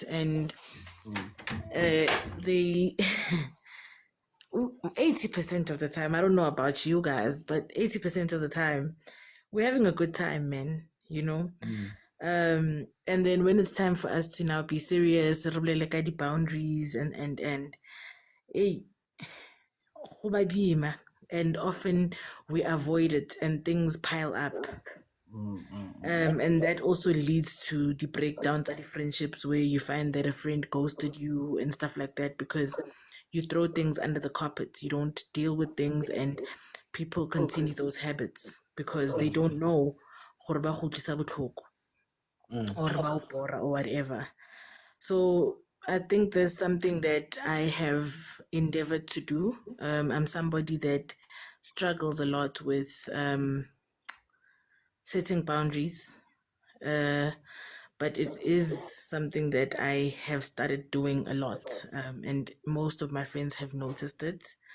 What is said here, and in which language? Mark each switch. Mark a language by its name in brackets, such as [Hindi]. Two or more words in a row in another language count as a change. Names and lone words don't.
[English] And they 80% of the time, I don't know about you guys, but 80% of the time we're having a good time, man, you know. And then when it's time for us to now be serious, like the boundaries and hey, [Tswana] go ba boima, [English] and often we avoid it and things pile up. And that also leads to the breakdowns of the friendships where you find that a friend ghosted you and stuff like that because you throw things under the carpet. You don't deal with things, and people continue those habits because they don't know [Tswana] gore ba kgutlisa botlhoko [English] or [Tswana] ba o bora [English] or whatever. So I think there's something that I have endeavored to do. I'm somebody that struggles a lot with setting boundaries. But it is something that I have started doing a lot, and most of my friends have noticed it.